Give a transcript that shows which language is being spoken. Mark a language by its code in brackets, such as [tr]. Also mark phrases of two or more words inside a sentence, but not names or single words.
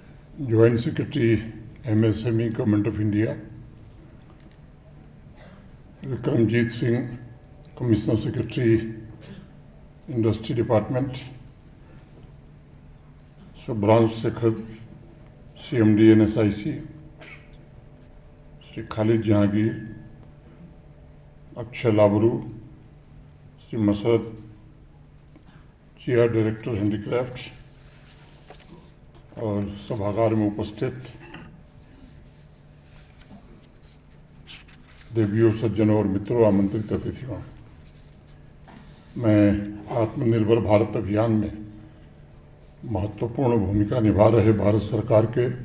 [en] Joint Secretary MSME Government of India, Vikramjit Singh, Commissioner Secretary Industry Department, Subhransh Shekhar, CMD NSIC, Sri Khalid Jahangir, Akshay Labru, Sri Masad, GR Director Handicraft [hi] और सभागार में उपस्थित देवियों, सज्जनों और मित्रों, आमंत्रित अतिथियों, मैं आत्मनिर्भर भारत अभियान में महत्वपूर्ण भूमिका निभा रहे भारत सरकार के